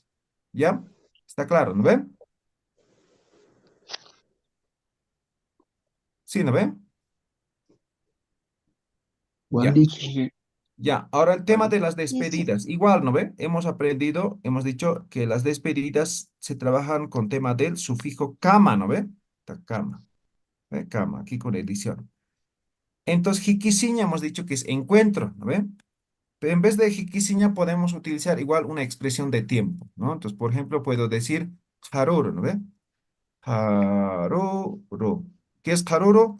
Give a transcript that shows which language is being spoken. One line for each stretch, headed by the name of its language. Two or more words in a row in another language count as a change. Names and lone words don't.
Spanish: ¿Ya? ¿Está claro? ¿No ven? ¿Sí, no ven? Ya.
Aymara: Waliki.
Spanish: Ya, ahora el tema de las Eso. despedidas. Igual, ¿no ve? Hemos aprendido, hemos dicho que las despedidas se trabajan con tema del sufijo kama, ¿no ve?
Aymara: Ta kama, ¿ve? Kama,
Spanish: aquí con edición. Entonces, jikisiña hemos dicho que es encuentro, ¿no ve? Pero en vez de jikisiña podemos utilizar igual una expresión de tiempo, ¿no? Entonces, por ejemplo, puedo decir haruru, ¿no ve? Haruru. ¿Qué es haruru?